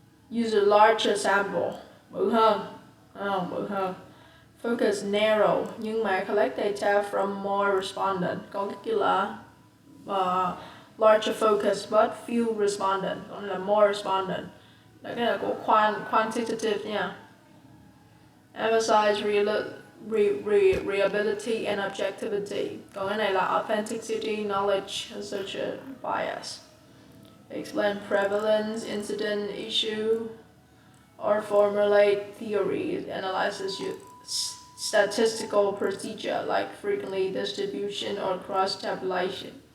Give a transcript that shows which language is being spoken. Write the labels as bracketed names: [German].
[English] Use a larger sample, [Vietnamese] bự hơn, bự hơn. [English] Focus narrow, [Vietnamese] nhưng mà [English] collect data from more respondent. [Vietnamese] Còn cái kia là [English] larger focus but few respondent, [Vietnamese] còn là [English] more respondent. [Vietnamese] Đó cái là của quantitative nha. [English] Emphasize reliability and objectivity. [Vietnamese] Còn cái này là [English] authenticity, knowledge, and social bias. Explain prevalence, incident, issue, or formulate theories. Analyzes statistical procedure like frequently distribution or cross-tabulation.